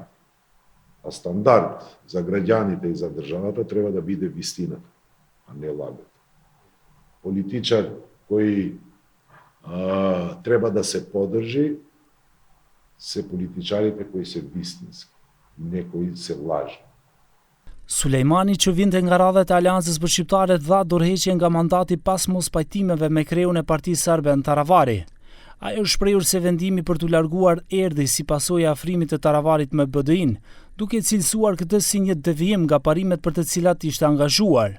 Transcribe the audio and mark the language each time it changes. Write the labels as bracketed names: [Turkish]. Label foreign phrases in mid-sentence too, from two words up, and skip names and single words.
[Macedonian] А стандард за граѓаните и за државата треба да биде вистината, а не лагата. Политичар кој треба да се поддржи се политичарите кои се вистински, не кои се лажни. [Albanian] Sulejmani, që vinte nga radhat e Aleancës për Shqiptarët, dha dorëheqje nga mandati pas mos pajtimeve me kreun e Partisë Serbe në Taravari. Ai është shprehur se vendimi për t'u larguar erdhi si pasojë e afrimit të Taravarit me BDI-n, duke cilësuar këtë si një devijim nga parimet për të cilat ishte angazhuar.